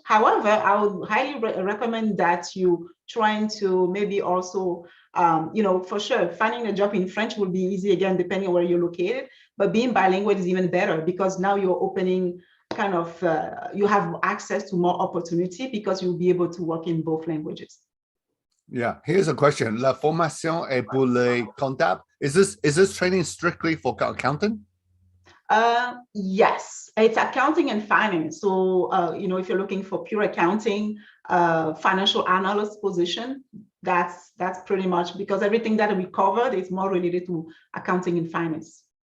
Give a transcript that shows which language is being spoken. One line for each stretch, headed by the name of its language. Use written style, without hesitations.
English: However, I would highly recommend that you trying to maybe also, for sure, finding a job in French will be easy again, depending on where you're located. But being bilingual is even better, because now you're opening kind of, you have access to more opportunity because you'll be able to work in both languages. Yeah, here's a question.
French: La formation est pour les comptables.
English: Is this training strictly for accountant? Yes, it's accounting and finance. So, if you're looking for pure accounting, financial analyst position, that's pretty much, because everything that we covered is more related to accounting and finance.